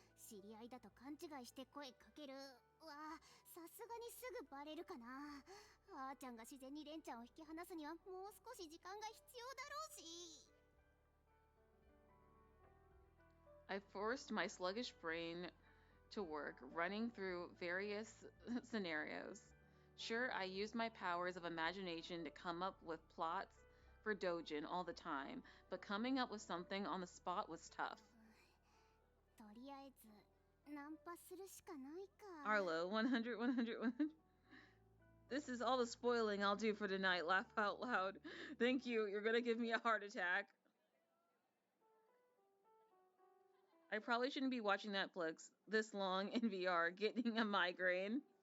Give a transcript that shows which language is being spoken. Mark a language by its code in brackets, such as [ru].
[ja] 知り合いだと勘違いして声かけるはさすがにすぐバレるかな。あーちゃんが自然にレンちゃんを引き離すにはもう少し時間が必要だろうし。 [en] I forced my sluggish brain to work, running through various scenarios. Sure, I used my powers of imagination to come up with plots for Dojin all the time, but coming up with something on the spot was tough. [ja] とりあえずナンパするしかないか。 [en] Arlo, 100, 100, 100. This is all the spoiling I'll do for tonight. Laugh out loud. Thank you. You're gonna give me a heart attack. I probably shouldn't be watching Netflix this long in VR, getting a migraine.